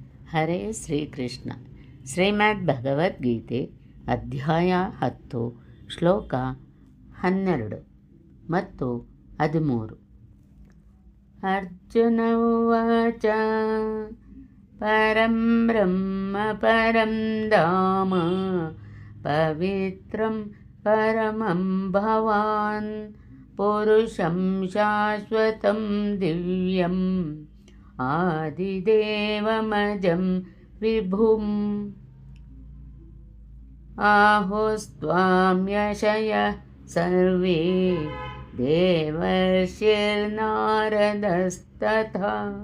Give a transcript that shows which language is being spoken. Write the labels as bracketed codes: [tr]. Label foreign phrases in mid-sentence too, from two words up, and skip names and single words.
[kn] ಹರೇ ಶ್ರೀಕೃಷ್ಣ. ಶ್ರೀಮದ್ ಭಗವದ್ಗೀತೆ ಅಧ್ಯಾಯ 10 ಶ್ಲೋಕ 12 ಮತ್ತು 13. [sa] ಅರ್ಜುನ ಉವಾಚ ಪರಂ ಬ್ರಹ್ಮ ಪರಂ ಧಾಮ ಪವಿತ್ರಂ ಪರಮಂ ಭವಾನ್ ಪುರುಷಂ ಶಾಶ್ವತಂ ದಿವ್ಯಂ ಆದಿದೇವಮಜಂ ವಿಭುಂ ಆಹುಸ್ತ್ವಾಮ್ಯಶಯಃ ಸರ್ವೇ ದೇವರ್ಷಿರ್ನಾರದಸ್ತಥಾ